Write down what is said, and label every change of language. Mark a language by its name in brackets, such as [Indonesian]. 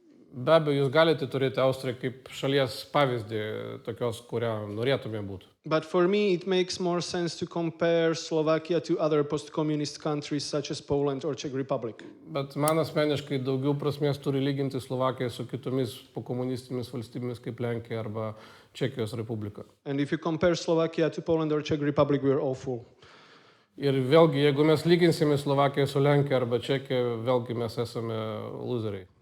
[Lithuanian] Be abejo, jūs galite turėti Austriją kaip šalies pavyzdį, tokios, kurią norėtume būti. [English] But for me, it makes more sense to compare Slovakia to other post-communist countries such as Poland or Czech Republic. [Lithuanian] Bet man asmeniškai daugiau prasmės turi lyginti Slovakiją su kitomis pokomunistinėmis valstybėmis kaip Lenkija arba Čekijos Respublika. [English] And if you compare Slovakia to Poland or Czech Republic, we are awful. [Lithuanian] Ir vėlgi, jeigu mes lyginsime Slovakiją su Lenkija arba Čekija, vėlgi mes esame loseriai.